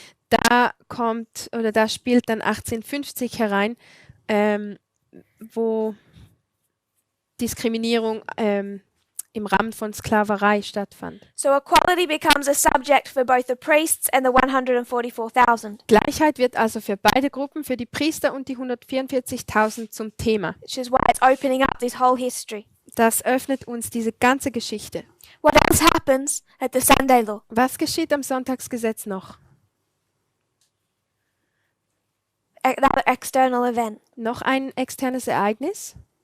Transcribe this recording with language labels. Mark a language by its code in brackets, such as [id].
[de] Da spielt dann 1850 herein, wo Diskriminierung im Rahmen von Sklaverei stattfand. [en] So equality becomes a subject for both the priests and the 144,000, [de] Gleichheit wird also für beide Gruppen, für die Priester und die 144.000 zum Thema. [en] which is why it's opening up this whole history. [de] Das öffnet uns diese ganze Geschichte. [en] What else happens at the Sunday law? [de] Was geschieht am Sonntagsgesetz noch? [en] Another external event. [de] Noch ein externes Ereignis?